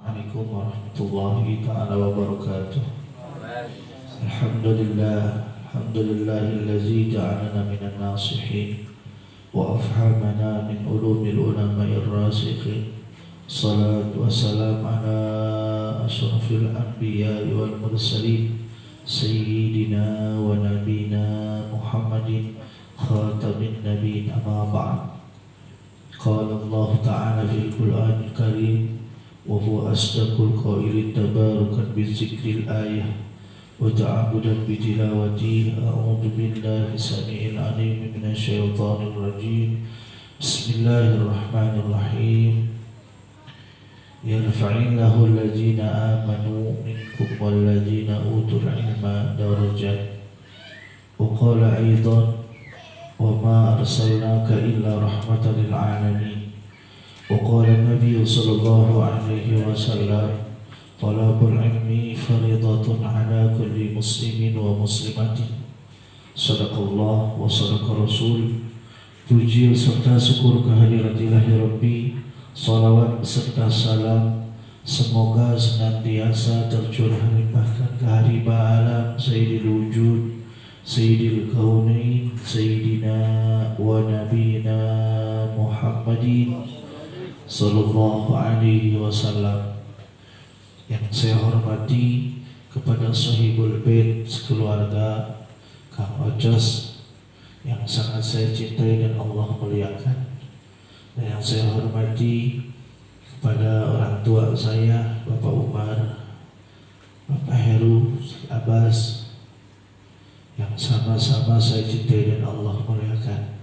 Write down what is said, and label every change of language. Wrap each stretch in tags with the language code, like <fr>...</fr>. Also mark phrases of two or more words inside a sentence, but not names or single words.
<ar>السلام عليكم ورحمة الله تعالى وبركاته. الحمد لله الذي جعلنا من الناصحين وأفهمنا من علوم العلماء الراسخين. الصلاة والسلام على أشرف الأنبياء والمرسلين سيدنا ونبينا محمد خاتم النبيين، أما بعد. قال الله تعالى في القرآن الكريم وهو أصدق القائلين تبركا بذكر الآية وتعبدا بتلاوته. أعوذ بالله السميع العليم من الشيطان الرجيم. بسم الله الرحمن الرحيم. يرفع الله الذين آمنوا منكم والذين أوتوا العلم درجات. وقال أيضا وما أرسلناك إلا رحمة للعالمين. وقال النبي صلى الله عليه وسلم طلب العلم فريضة على كل مسلم ومسلمة. صدق الله وصدق رسول.</ar> <id>Puji serta syukur kehadirat</id> <ar>إلهي ربي,</ar> <id>salawat serta salam semoga senantiasa tercurah limpahkan ke hariba alam</id> <ar>سيد الوجود، سيد الكونين، سيدنا ونبينا محمد صلى الله عليه وسلم.</ar> <id>Yang saya hormati kepada</id> <ar>صاحب البيت</ar> <id>sekeluarga, Kang Ocos, yang sangat saya cintai dan Allah muliakan. Dan yang saya hormati kepada orang tua saya, Bapak Umar, Bapak Heru, Abbas, yang sama-sama saya cintai dan Allah muliakan.</id>